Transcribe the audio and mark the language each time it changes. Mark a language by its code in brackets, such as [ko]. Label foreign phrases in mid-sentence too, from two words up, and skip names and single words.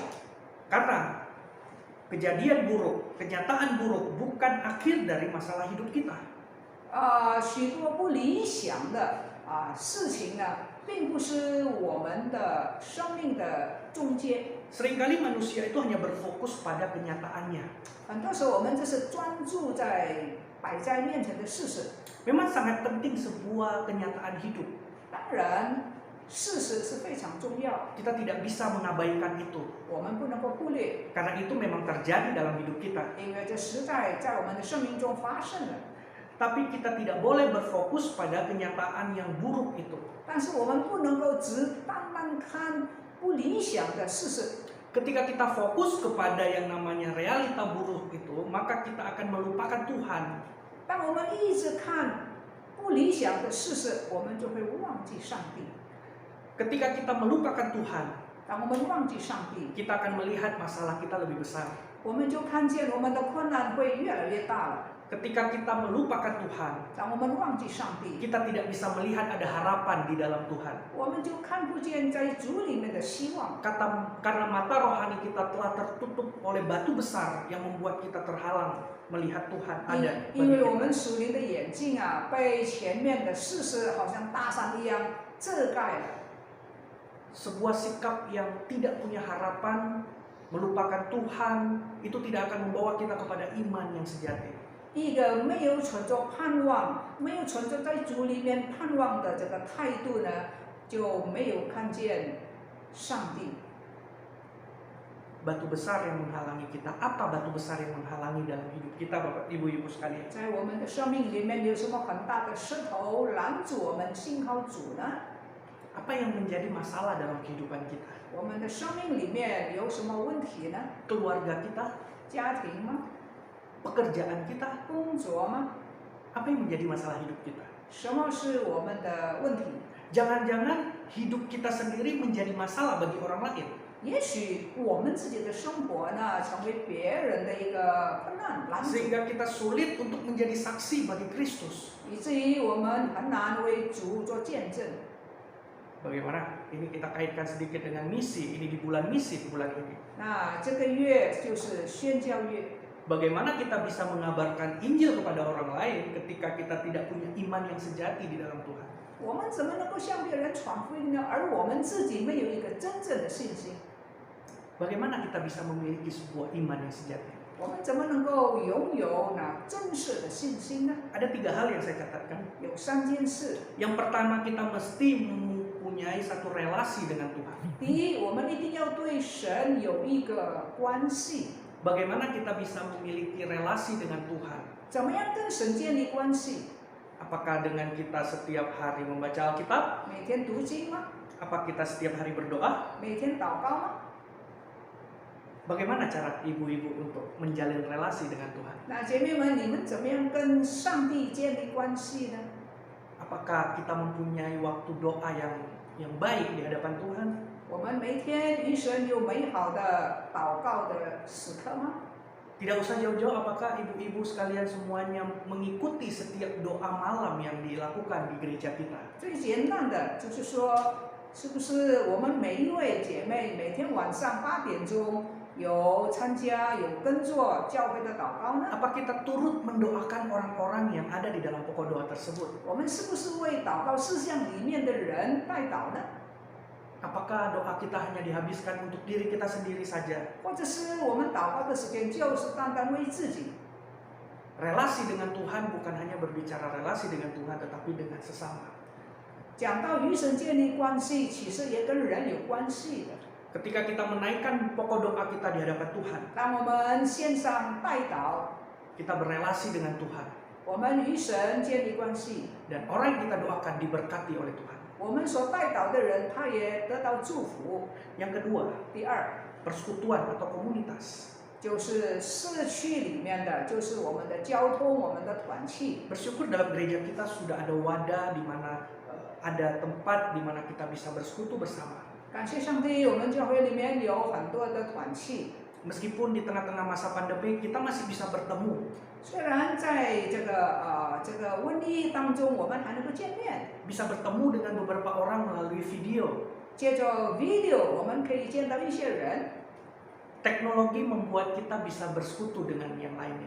[id] Karena kejadian buruk, kenyataan buruk bukan akhir dari masalah hidup kita. [zh] 许多不理想的事情呢，并不是我们的生命的终结。 [id] Seringkali manusia itu hanya berfokus pada kenyataannya. [zh] 很多时候我们就是专注在摆在面前的事实。 [id] Memang sangat penting sebuah kenyataan hidup. [zh] 当然， 事实是非常重要， [id] Kita tidak bisa mengabaikan itu. [zh] 我们不能够忽略， [id] Karena itu memang terjadi dalam hidup kita. [zh] 因为这实在在我们的生命中发生了。 [id] Tapi kita tidak boleh berfokus pada kenyataan yang buruk itu. [zh] 但是我们不能够只单单看不理想的事实。 [id] Ketika kita fokus kepada yang namanya realita buruk itu, maka kita akan melupakan Tuhan. [zh] 当我们一直看不理想的事实，我们就会忘记上帝。 [id] Ketika kita melupakan Tuhan, [zh] 当我们忘记上帝， [id] kita akan melihat masalah kita lebih besar. [zh] 我们就看见我们的困难会越来越大了。 [id] Ketika kita melupakan Tuhan, [zh] 当我们忘记上帝， [id] kita tidak bisa melihat ada harapan di dalam Tuhan. [zh] 我们就看不见在主里面的希望。 [id] Karena mata rohani kita telah tertutup oleh batu besar yang membuat kita terhalang melihat Tuhan ada [zh] 因 [id] bagi [zh] 为我 [id] kita. [zh] 们属灵的眼睛啊，被前面的事实好像大山一样遮盖了。 [id] Sebuah sikap yang tidak punya harapan, melupakan Tuhan, itu tidak akan membawa kita kepada iman yang sejati. [zh] 一个没有存着盼望，没有存着在主里面盼望的这个态度呢，就没有看见上帝。 [id] Batu besar yang menghalangi kita. Apa batu besar yang menghalangi dalam hidup kita, Bapak Ibu-Ibu sekalian? [zh] 在我们的生命里面有什么很大的石头拦住我们信靠主呢？ [id] Apa yang menjadi masalah dalam kehidupan kita? [zh] 我们的生命里面有什么问题呢？ [id] Keluarga kita, [zh] 家庭吗？ [id] pekerjaan kita, [zh] 工作吗？ [id] apa yang menjadi masalah hidup kita? [zh] 什么是我们的问题？ [id] Jangan-jangan hidup kita sendiri menjadi masalah bagi orang lain. [zh] 也许我们自己的生活呢，成为别人的一个困难拦阻， [id] Sehingga kita sulit untuk menjadi saksi bagi Kristus. [zh] 以至于我们很难为主做见证。 [id] Bagaimana? Ini kita kaitkan sedikit dengan misi. Ini di bulan misi bulan ini. [zh] 那这个月就是宣教月， [id] Bagaimana kita bisa mengabarkan Injil kepada orang lain ketika kita tidak punya iman yang sejati di dalam Tuhan? [zh] 我们怎么能够向别人传福音呢？而我们自己没有一个真正的信心， [id] Bagaimana kita bisa memiliki sebuah iman yang sejati? [zh] 我们怎么能够拥有那真实的信心呢？ [id] Ada 3 hal yang saya catatkan. [zh] 有3件事。 [id] Yang pertama, kita mesti mempunyai satu relasi dengan Tuhan. [zh] 第一，我们一定要对神有一个关系。 [id] Bagaimana kita bisa memiliki relasi dengan Tuhan? [zh] 怎么样跟神建立关系？ [id] Apakah dengan kita setiap hari membaca Alkitab? [zh] 每天读经吗？ [id] Apa kita setiap hari berdoa? [zh] 每天祷告吗？ [id] Bagaimana cara ibu-ibu untuk menjalin relasi dengan Tuhan? [zh] 那姐妹们，你们怎么样跟上帝建立关系呢？ [id] Apakah kita mempunyai waktu doa yang baik di hadapan Tuhan? [zh] 我们每天与神有美好的祷告的时刻吗？ [id] Tidak usah jauh-jauh, apakah ibu-ibu sekalian semuanya mengikuti setiap doa malam yang dilakukan di gereja kita? [zh] 最简单的就是说，是不是我们每一位姐妹每天晚上8点钟有参加有跟做教会的祷告呢？ [id] Apa kita turut mendoakan orang-orang yang ada di dalam pokok doa tersebut? [zh] 我们是不是为祷告事项里面的人代祷呢？ [id] Apakah doa kita hanya dihabiskan untuk diri kita sendiri saja? [zh] 或者是我们祷告的时间就是单单为自己？ [id] Relasi dengan Tuhan bukan hanya berbicara relasi dengan Tuhan, tetapi dengan sesama. [zh] 讲到与神建立关系，其实也跟人有关系的。 [id] Ketika kita menaikkan pokok doa kita di hadapan Tuhan, [zh] 当我们献上代祷， [id] kita berelasi dengan Tuhan. [zh] 我们与神建立关系， [id] Dan orang yang kita doakan diberkati oleh Tuhan. [zh] 我们所代祷的人，他也得到祝福。 [id] Yang kedua, [zh] 第二， [id] persekutuan atau komunitas. [zh] 就是社区里面的，就是我们的交通、我们的团契。 [id] Bersyukur dalam gereja kita sudah ada wadah di mana ada tempat di mana kita bisa bersekutu bersama. [zh] 感谢上帝，我们教会里面有很多的团契。 [id] Meskipun di tengah-tengah masa pandemi kita masih bisa bertemu, [zh] 虽然在这个瘟疫当中，我们还能够见面， [id] bisa bertemu dengan beberapa orang melalui video. [zh] 借着 video 我们可以见到一些人。 [id] Teknologi membuat kita bisa bersekutu dengan yang lainnya.